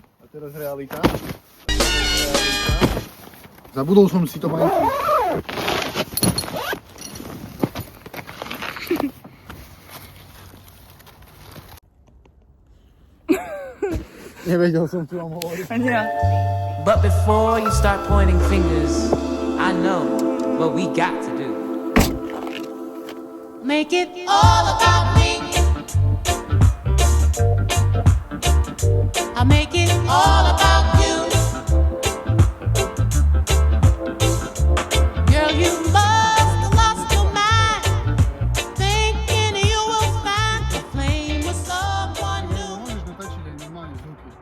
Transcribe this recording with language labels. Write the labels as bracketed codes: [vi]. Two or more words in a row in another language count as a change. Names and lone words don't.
[sk] A teraz realita. Zabudol som si to majiteľ. Nevedel som, čo vám hovoriť. Ani ja. [en] But before you start pointing fingers, I know what we got to do. Make it all about me. I make it all about you. Girl, you must have lost your mind, thinking you will find a flame with someone new. [sk] Môžeš natačiť aj normálne zvuky.